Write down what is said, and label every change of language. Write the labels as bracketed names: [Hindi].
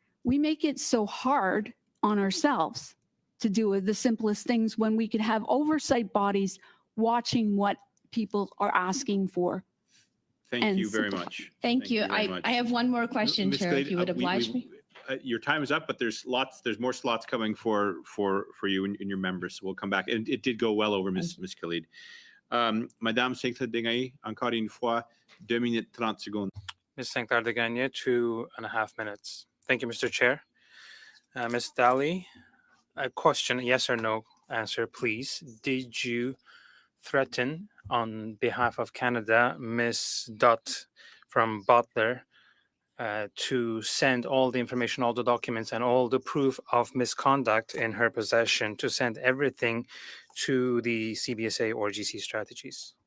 [English] We make it so hard on ourselves to do the simplest things when we could have oversight bodies watching what people are asking for. Thank you very much. Thank you. very much. I have one more question, Ms. Chair, Glade, if you would oblige me. Your time is up, but there's more slots coming for you and your members. So we'll come back. And it did go well over, Ms. Khalid. [French] Madame Sinclair-Degagne, encore une fois, 2 minutes 30 secondes. [English] Ms. Sinclair-Degagne, 2.5 minutes. Thank you, Mr. Chair. Ms. Daly, a question, yes or no answer, please. Did you threaten on behalf of Canada Ms. Dutt from Butler to send all the information, all the documents, and all the proof of misconduct in her possession, to send everything to the CBSA or GC Strategies?